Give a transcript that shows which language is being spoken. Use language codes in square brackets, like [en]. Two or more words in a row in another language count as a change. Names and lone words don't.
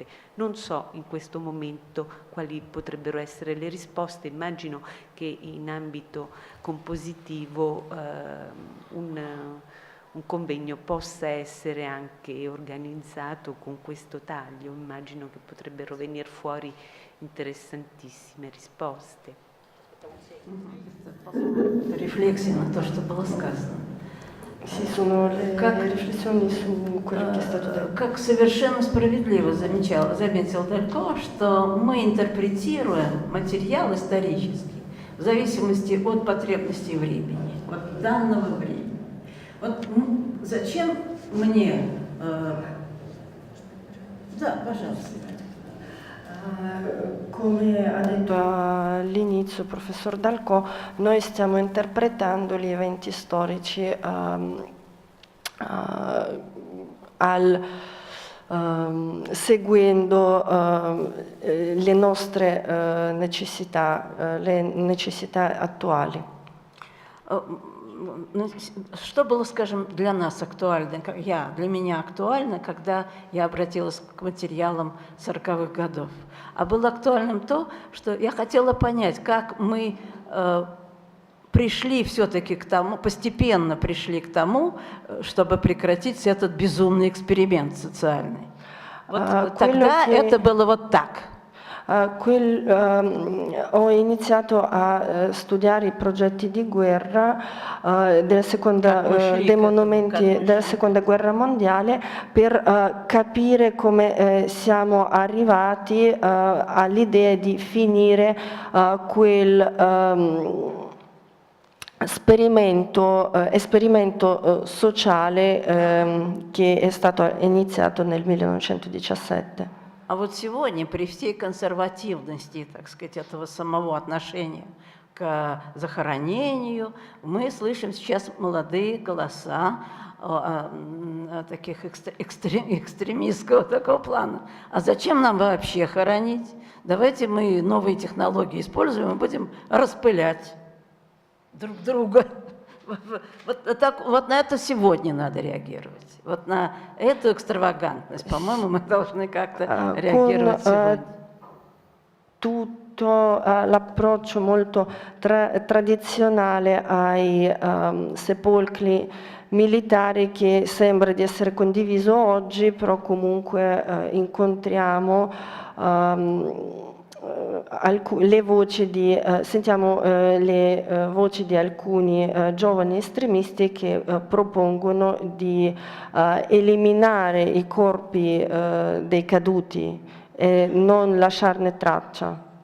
[it] Non so in questo momento quali potrebbero essere le risposte, immagino che in ambito compositivo un convegno possa essere anche organizzato con questo taglio, immagino che potrebbero venire fuori interessantissime risposte. [ru] Riflessione на то, что было сказано. Как совершенно справедливо заметил Далько, что мы интерпретируем материал исторический в зависимости от потребностей времени, от данного времени. Вот зачем мне... Да, pожалуйста. [it] Come ha detto all'inizio il professor Dall'Co, noi stiamo interpretando gli eventi storici seguendo le nostre necessità, le necessità attuali. [ru] Что было, скажем, для нас актуально, для меня актуально, когда я обратилась к материалам 40-х годов? А было актуальным то, что я хотела понять, как мы пришли все-таки к тому, постепенно пришли к тому, чтобы prекратить этот безумный эксперимент социальный. Вот тогда это было вот так. [it] Ho iniziato a studiare i progetti di guerra dei monumenti della seconda guerra mondiale per capire come siamo arrivati all'idea di finire quel esperimento sociale che è stato iniziato nel 1917. [ru] А вот сегодня, при всей консервативности, так сказать, этого самого отношения к захоронению, мы слышим сейчас молодые голоса таких экстремистского такого плана. А зачем нам вообще хоронить? Давайте мы новые технологии используем и будем распылять друг друга. Вот на это сегодня надо реагировать. Вот на эту экстравагантность, по-моему, мы должны как-то реагировать сегодня. [it] Tutto l'approccio molto tradizionale ai sepolcri militari che sembra di essere condiviso oggi, però comunque incontriamo le voci sentiamo le voci di alcuni giovani estremisti che propongono di eliminare i corpi dei caduti e non lasciarne traccia.